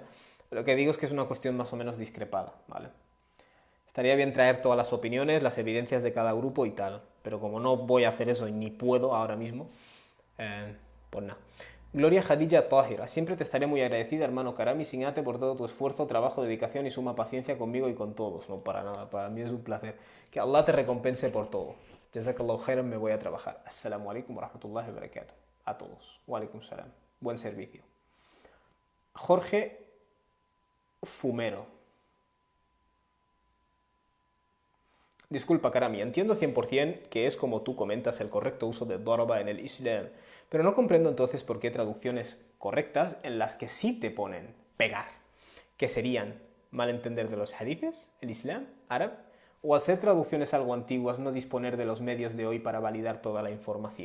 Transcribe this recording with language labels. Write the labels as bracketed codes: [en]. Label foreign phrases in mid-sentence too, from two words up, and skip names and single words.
[es] Lo que digo es que es una cuestión más o menos discrepada, ¿vale? Estaría bien traer todas las opiniones, las evidencias de cada grupo y tal, pero como no voy a hacer eso y ni puedo ahora mismo, pues nada. Gloria Hadija Tahira, siempre te estaré muy agradecida, hermano Karami Singate, por todo tu esfuerzo, trabajo, dedicación y suma paciencia conmigo y con todos. No, para nada, para mí es un placer. Que Allah te recompense por todo. [ar] جزاك الله خيرا, [es] me voy a trabajar. [ar] السلام عليكم ورحمة الله وبركاته. [es] A todos. [ar] وعليكم السلام. [es] Buen servicio. Jorge Fumero. Disculpa, Karami, entiendo 100% que es como tú comentas el correcto uso de daraba en el Islam, pero no comprendo entonces por qué traducciones correctas en las que sí te ponen pegar, que serían malentender de los hadices, el Islam, árabe, o al ser traducciones algo antiguas no disponer de los medios de hoy para validar toda la información.